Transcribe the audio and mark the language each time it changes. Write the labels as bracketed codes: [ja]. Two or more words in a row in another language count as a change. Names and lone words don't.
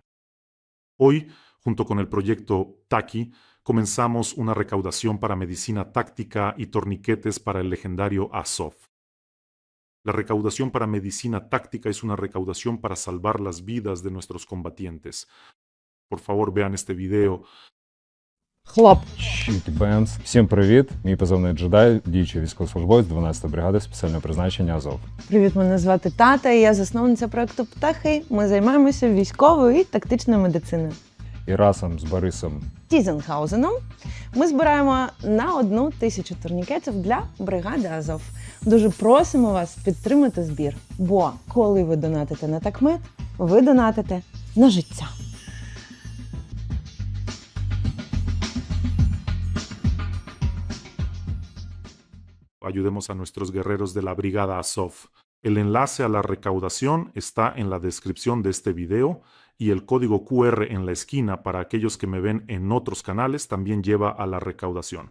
[es] Hoy, junto con el proyecto TAKI, comenzamos una recaudación para medicina táctica y torniquetes para el legendario Azov. La recaudación para medicina táctica es una recaudación para salvar las vidas de nuestros combatientes. Por favor, vean este video. [uk] Хлопчики Бенц. Всім привіт! Мій позивний джедай, діючий військовослужбовець 12-ї бригади спеціального призначення Азов. Привіт, мене звати Тата, і я засновниця проекту Птахи. Ми займаємося військовою і тактичною медициною. І разом з Борисом Тізенхаузеном ми збираємо на 1000 турнікетів для бригади Азов. Дуже просимо вас підтримати збір, бо коли ви донатите на такмет, ви донатите на життя. [es] Ayudemos a nuestros guerreros de la Brigada Azov. El enlace a la recaudación está en la descripción de este video y el código QR en la esquina para aquellos que me ven en otros canales también lleva a la recaudación.